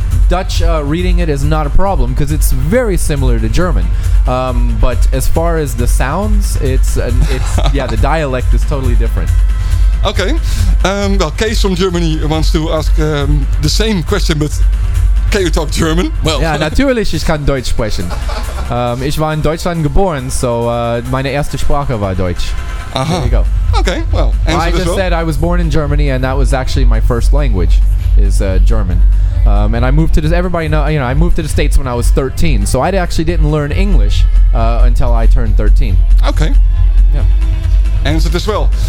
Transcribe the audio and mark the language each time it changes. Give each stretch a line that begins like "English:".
English: Dutch reading it is not a problem because it's very similar to German. But as far as the sounds, it's the dialect is totally different. Okay. Well, Kees from Germany wants to ask the same question, but can you talk German? Well,
German: yeah, natürlich, ich kann Deutsch sprechen. Ich war in Deutschland geboren, so meine erste Sprache war Deutsch.
English: Uh-huh. There you go. Okay, well, I just said I was born in Germany, and that was actually my first language, is German. And I moved to the, everybody know, you know, I moved to the States when I was 13. So I actually didn't learn English until I turned 13. Okay. Yeah. Answered as well.